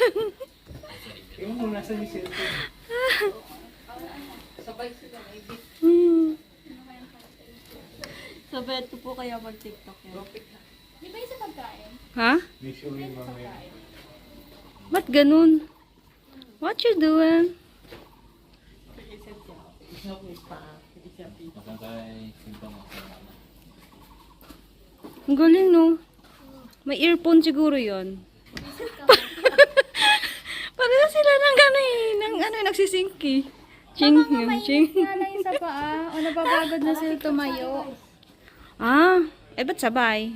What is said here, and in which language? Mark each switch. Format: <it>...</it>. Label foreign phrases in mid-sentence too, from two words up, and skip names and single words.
<tl>Sabay ito po kaya mag-tiktok yan. Di ba yung sa pagkain? Ha? Ba't ganun?</tl> <en>What you doing?</en> <zh>好像在运动啊。</zh> <tl>Ang galing no. May earphone siguro yon. Pareho sila ng ano eh. Ng ano nagsisingki. Ching, ching. Nga lang yung sa paa. O napapagod na sila tumayo. Ah, eh ba't sabay?</tl>